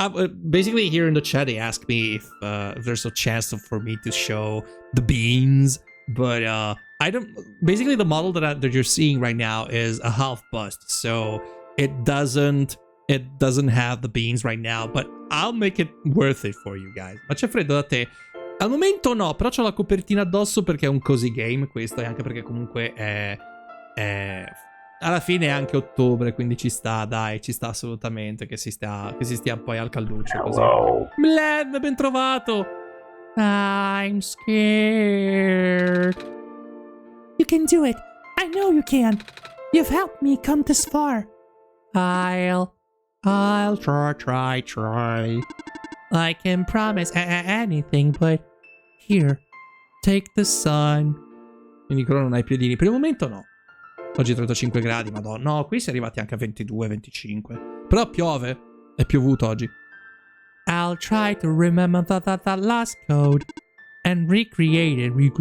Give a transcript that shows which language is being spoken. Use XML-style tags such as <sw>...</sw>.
<en>Basically, here in the chat, they ask me if there's a chance for me to show the beans, but I don't. Basically, the model that you're seeing right now is a half bust, so it doesn't have the beans right now. But I'll make it worth it for you guys.</en> <it>Ma c'è freddo da te? Al momento no, però c'ho la copertina addosso perché è un cozy game questo, e anche perché comunque è alla fine è anche ottobre, quindi ci sta, dai, ci sta assolutamente che si stia poi al calduccio così. Bled, ben trovato!</it> <en>I'm scared. You can do it. I know you can. You've helped me come this far. I'll try. I can promise anything, but here, take the sun.</en> <it>Quindi Crono non hai piedini. Per il momento no. Oggi 35 gradi, madonna. No, qui si è arrivati anche a 22, 25. Però piove. È piovuto oggi.</it> <en>I'll try to remember that last code and recreate it.</en>